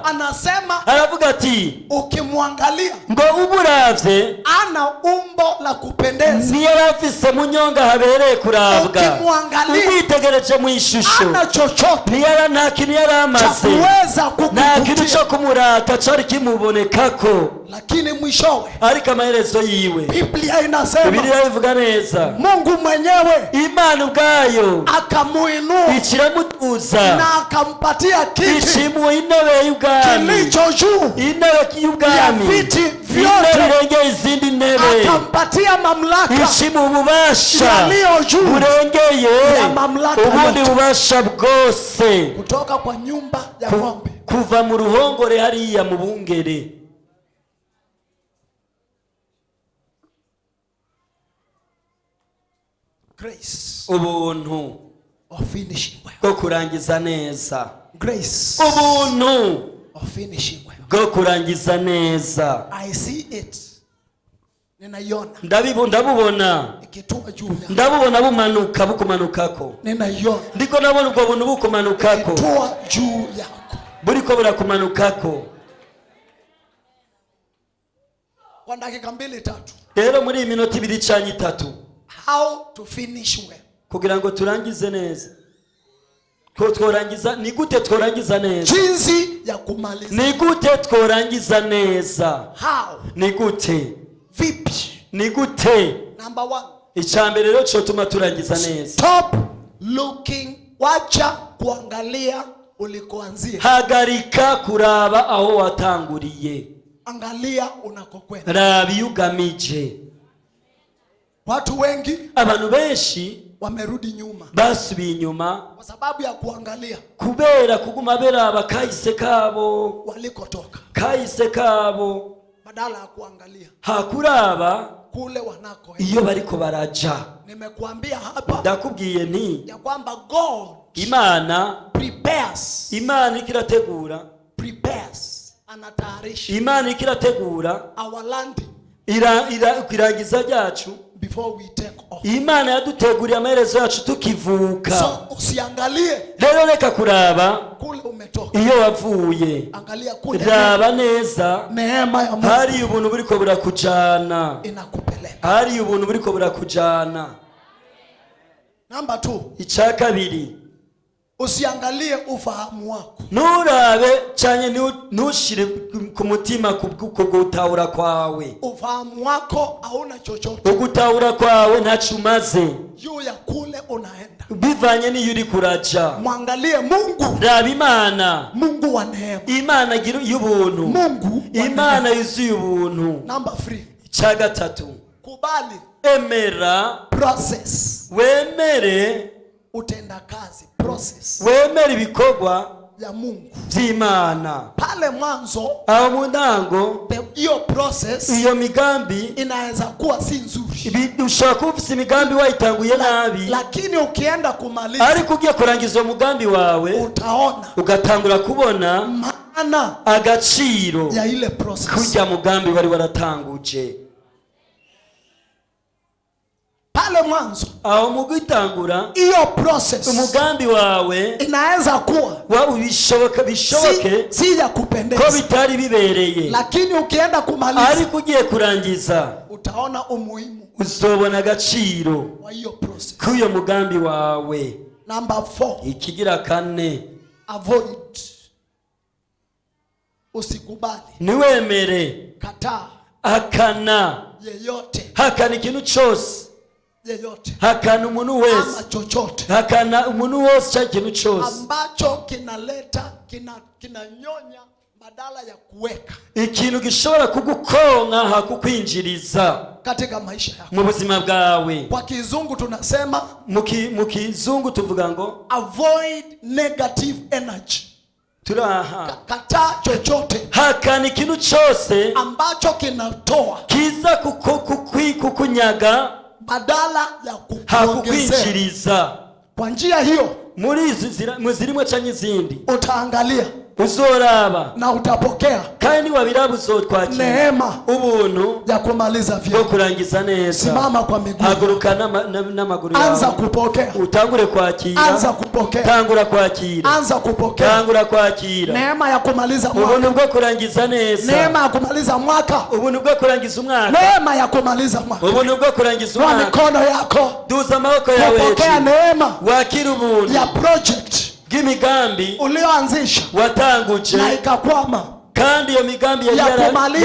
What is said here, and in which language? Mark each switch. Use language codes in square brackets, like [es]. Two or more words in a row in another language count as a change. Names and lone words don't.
[sw] anasema, [rn] aravuga ati [sw] ukimwangalia [rn] ngo uburavye [sw] ana umbo la kupendeza, [rn] niyo yarafise munyonga habereye kurabwa. [sw] ukimwangalia [rn] umwitegereje mu ishusho [sw] ana chochote, [rn] nta kintu yaramaze, nta kintu cyo kumurata cyari kimubonekako. [sw] lakini mwishowe, [rn] ariko amaherezo yiwe, [sw] Biblia inasema, [rn] Biblia ivuga neza, [sw] Mungu mwenyewe [rn] Imana ubwayo [sw] akamuinua [rn] ikiramutuza [sw] na akampatia kiti [rn] ichimu intebe y'ubwami, [sw] kilicho juu [rn] intebe y'ubwami, [sw] ya viti vyote, [rn] irengeye izindi ntebe, [sw] akampatia mamlaka [rn] ichimu ububasha [sw] yaliyo juu [rn] burengeye [sw] ya mamlaka [rn] ubundi [sw] yote, [rn] bubasha bwose, [sw] kutoka kwa nyumba ya ng'ombe, [rn] kuva mu ruhongore hariya mu bungere. [en] Grace [rn] ubuntu [en] of finishing well. [rn] bwo kurangiza neza. [en] Grace [rn] ubuntu [en] of finishing well. [rn] bwo kurangiza neza. [en] I see it. [sw] Ninaiona. [rn] ndabubona [sw] Ikitua juu ya. [rn] ndabubona bumanuka bukumanukako. [sw] Ninaiona. [rn] Ndiko nabona ubwo buntu bukumanukako. [sw] Ikitua juu yako. [rn] Buriko burakumanukako. [sw] Kwa dakika 2-3. [rn] Rero muri iminota 2 cyangwa 3. [en] How to finish well. [rn] Kugira ngo turangize neza. Ko tworangiza ni gute tworangiza neza? [sw] Jinsi ya kumaliza. [rn] Ni gute tworangiza neza? [en] How? [rn] Ni gute? [sw] Vipi? [rn] Ni gute? [en] Number 1. [rn] Icyambere rero cyo tuma turangiza neza. [en] Stop looking. [sw] Wacha kuangalia ulikoanzia. [rn] Hagarika kuraba aho watanguriye. [sw] Angalia unakokwenda. [rn] Rabi ugamije. [sw] Watu wengi, [rn] abantu benshi [sw] wamerudi nyuma, [rn] basubiye inyuma [sw] kwa sababu ya kuangalia [rn] kubera kuguma beraba kahise kabo [sw] walikotoka, [rn] kahise kabo [sw] badala ya kuangalia [rn] hakuraba [sw] kule wanako. [rn] iyo bariko baraja. [sw] Nimekuambia hapa [rn] ndakubwiye nti [sw] ya kwamba God [rn] Imana [en] prepares, [rn] Imana ikirategura, [sw] anatayarisha [rn] Imana ikirategura [en] our land [rn] irangiza ryacu [en] before we take off. [rn] Imana yaduteguriye amaherezo yacu tukivuka. [sw] So usiangalie [rn] rero reka kuraba [sw] kule umetoka, [rn] iyo wavuye, [sw] angalia kule [rn] raba neza [sw] neema ya Mungu [rn] hari ubuntu buriko burakujana, [sw] inakupeleka. [rn] hari ubuntu buriko burakujana. [en] Number 2, [rn] icya kabiri, [sw] usiangalie ufahamu wako, [rn] nurabe cyane ntushire ku mutima kubwo gutahura kwawe. [sw] ufahamu wako hauna chochote, [rn] ugutahura kwawe ntacyo umaze [sw] juu ya kule unaenda, [rn] bivanye n'iyo uri kuraja. [sw] mwangalie Mungu, [rn] raba Imana, [sw] Mungu wa neema, [rn] Imana igira y'ubuntu, [sw] Mungu [rn] Imana yuzuye ubuntu. [en] Number 3, [rn] icya gatatu, [sw] kubali, [rn] emera, [en] process, [rn] wemere [sw] utendakazi, process [rn] wemere ibikorwa [sw] ya Mungu [rn] by'Imana. [sw] pale mwanzo, [rn] aho mu ntango [sw] hiyo process [rn] iyo migambi [sw] inaweza kuwa si nzuri, [rn] ushobora kuba ufite imigambi wayitanguye nabi, [sw] lakini ukienda kumaliza, [rn] ariko ugiye kurangiza uwo mugambi wawe [sw] utaona [rn] ugatangura kubona [sw] maana [rn] agaciro [sw] ya ile process. [rn] kujya mugambi wari waratanguje [sw] Pale mwanzo, [rn] aho mu gutangura [sw] hiyo process [rn] umugambi wawe [sw] inaweza kuwa [rn] bishoboke [sw] si ya [rn] ko [sw] kupendeza, [rn] bitari bibereye, [sw] lakini ukienda kumaliza, [rn] ariko ugiye kurangiza [sw] utaona umuhimu [rn] uzobona agaciro [sw] wa hiyo process. [rn] k'uyo mugambi wawe. [en] Number 4, [rn] ikigira kane, [sw] avoid, usikubali, [rn] niwemere, [sw] kataa, [rn] hakana, [sw] yeyote, [rn] hakana ikintu cyose, [sw] yeyote [rn] hakana umuntu [sw] ama [rn] wese, [sw] chochote [rn] hakana umuntu wose cya kintu cyose [sw] ambacho kinaleta kinanyonya badala ya kuweka [rn] ikintu gishobora kugukonka hakukwinjiriza [sw] katika maisha yako. [rn] mu buzima bwawe. [sw] Kwa kizungu tunasema [rn] mu kizungu tuvuga ngo [en] avoid negative energy. [rn] turaha [sw] Kataa chochote [rn] hakana ikintu cyose [sw] ambacho kinatoa [rn] kiza kukunyaga [sw] badala ya kukuongezea. [rn] hakukwinjiriza. [sw] Kwa njia hiyo, [rn] muri zirimo cyangwa izindi [sw] utaangalia [rn] uzoraba [sw] na utapokea [rn] kandi wabiraba uzotwakira [sw] neema [rn] ubuntu [sw] ya kumaliza [rn] bwo [sw] vyema. [rn] kurangiza neza. [sw] Simama kwa miguu, [rn] haguruka n'amaguru yawe, [sw] anza kupokea, [rn] utangure kwakira, [sw] anza kupokea, [rn] tangura kwakira, [sw] anza kupokea [rn] tangura kwakira [sw] neema ya kumaliza [rn] ubuntu [sw] mwaka, [rn] bwo kurangiza neza, [sw] neema ya kumaliza mwaka, [rn] ubuntu bwo kurangiza umwaka, [sw] neema ya kumaliza mwaka. [rn] ubuntu bwo kurangiza [sw] Kwa [rn] umwaka. [sw] mikono yako [rn] duza amaboko yawe, [sw] kupokea neema [rn] wakira ubuntu [sw] ya project [rn] bw'imigambi [sw] ulioanzisha [rn] watanguje [sw] na ikakwama, [rn] kandi iyo migambi [sw] ya kumaliza